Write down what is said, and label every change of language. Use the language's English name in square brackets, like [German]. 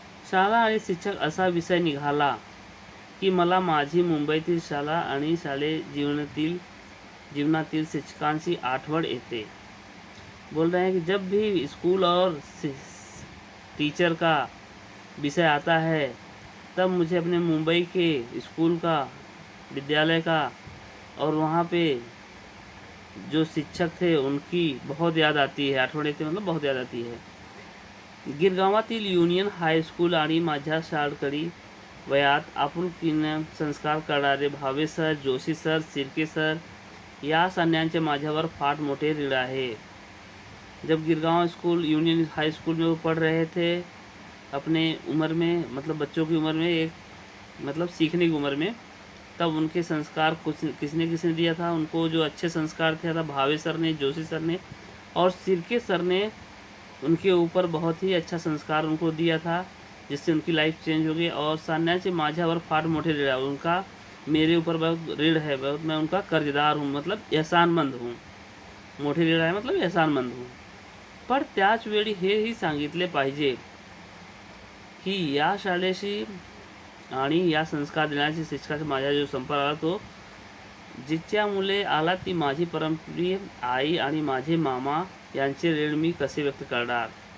[Marathi] शाळा आणि शिक्षक असा विषय निघाला की मला माझी मुंबईतील शाळा आणि जीवनातील शिक्षकांची आठवण येते। [Hindi] बोल रहे हैं कि जब भी स्कूल और टीचर का विषय आता है तब मुझे अपने मुंबई के स्कूल का, विद्यालय का और वहाँ पे जो शिक्षक थे उनकी बहुत याद आती है। [Marathi] आठवण येते [Hindi] मतलब बहुत याद आती है। [Marathi] गिरगावातील युनियन हायस्कूल आणि माझ्या शाळकरी वयात आपुलकीने संस्कार करणारे भावे सर, जोशी सर, सिरके सर या सन्यांचे माझ्यावर फार मोठे ऋण आहे। [Hindi] जब Girgaon school union high school में वो पढ़ रहे थे अपने उम्र में, मतलब बच्चों की उम्र में, एक मतलब सीखने की उम्र में, तब उनके संस्कार कुछ किसने दिया था उनको, जो अच्छे संस्कार थे था भावे सर ने, जोशी सर ने और सिरके सर ने उनके ऊपर बहुत ही अच्छा संस्कार उनको दिया था, जिससे उनकी लाइफ चेंज हो गई। और [Marathi] सान्याचे माझ्यावर फार मोठे ऋण [Hindi] है, उनका मेरे ऊपर बहुत ऋण है, बहुत मैं उनका कर्जदार हूँ, मतलब एहसानमंद हूँ। [Marathi] मोठे ऋण आहे [Hindi] मतलब एहसानमंद हूँ। [Marathi] पण त्याच वेळी हेही सांगितले पाहिजे की या शाळेशी आणि या संस्कार देण्याची शिक्षकाचा माझा जो संपर्क आला तो जिच्या मुले आला ती माझी परमप्रिय आई आणि माझे मामा यांचे ऋण मी कसे व्यक्त करणार।